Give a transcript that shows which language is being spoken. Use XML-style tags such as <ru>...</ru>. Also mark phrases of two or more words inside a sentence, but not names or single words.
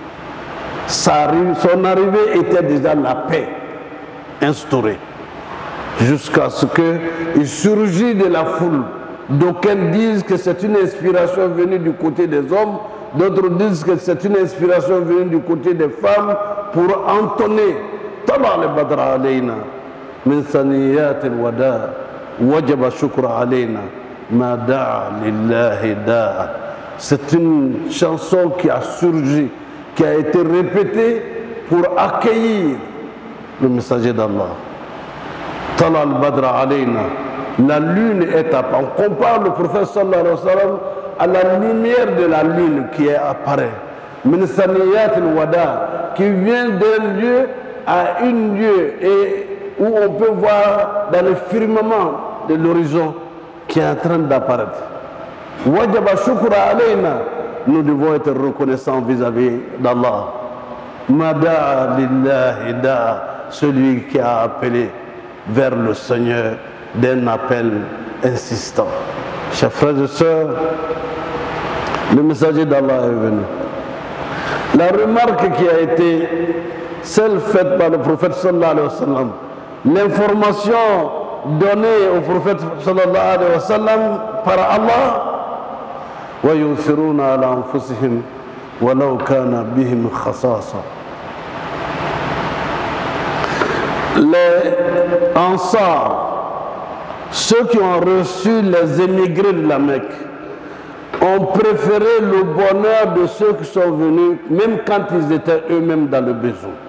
<fr>Son arrivée était déjà la paix instaurée, jusqu'à ce qu'il surgit de la foule. D'aucuns disent que c'est une inspiration venue du côté des hommes, d'autres disent que c'est une inspiration venue du côté des femmes pour entonner</fr> <ar>طلع البدر علينا من ثنيات الوداع وجب الشكر علينا ما دعا لله داع.</ar> <fr>C'est une chanson qui a surgi, qui a été répétée pour accueillir le messager d'Allah.</fr> <ar>طلع البدر علينا.</ar> <fr>La lune est apparue. On compare le prophète</fr> <ar>صلى الله عليه وسلم</ar> <fr>à la lumière de la lune qui apparaît.</fr> <ar>من ثنيات الوداع,</ar> <fr>qui vient d'un lieu à un lieu et où on peut voir dans le firmament de l'horizon qui est en train d'apparaître.</fr> <ar>وجب الشكر علينا.</ar> <fr>Nous devons être reconnaissants vis-à-vis d'Allah.</fr> <ar>ما دعا لله داع,</ar> <fr>celui qui a appelé vers le Seigneur d'un appel insistant. Chers frères et sœurs, le messager d'Allah est venu. La remarque qui a été celle faite par le prophète</fr> <ar>صلى الله عليه وسلم,</ar> <fr>l'information donnée au prophète</fr> <ar>صلى الله عليه وسلم</ar> <fr>par Allah,</fr> <ar>ويؤثرون على أنفسهم ولو كان بهم خصاصة.</ar> <fr>Les Ansar, ceux qui ont reçu les émigrés de la Mecque, ont préféré le bonheur de ceux qui sont venus, même quand ils étaient eux-mêmes dans le besoin.</fr>